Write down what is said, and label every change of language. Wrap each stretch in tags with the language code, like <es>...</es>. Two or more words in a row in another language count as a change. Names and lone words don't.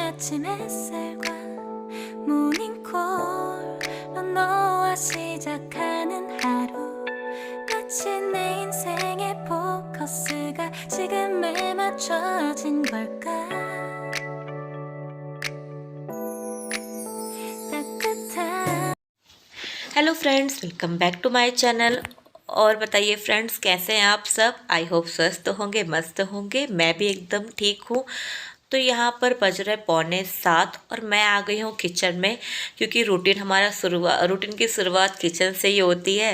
<ko>아침 햇살과 모닝콜로 너와 시작하는 하루 마치 내 인생의 포커스가 지금에 맞춰진 걸까 따뜻한</ko> <en>Hello friends, welcome back to my channel.</en> <hi>और बताइए फ्रेंड्स, कैसे हैं आप सब।</hi> <en>I hope</en> <hi>स्वस्थ होंगे, मस्त होंगे। मैं भी एकदम ठीक हूँ। तो यहाँ पर बज रहे 6:45 और मैं आ गई हूँ किचन में, क्योंकि रूटीन की शुरुआत किचन से ही होती है।</hi>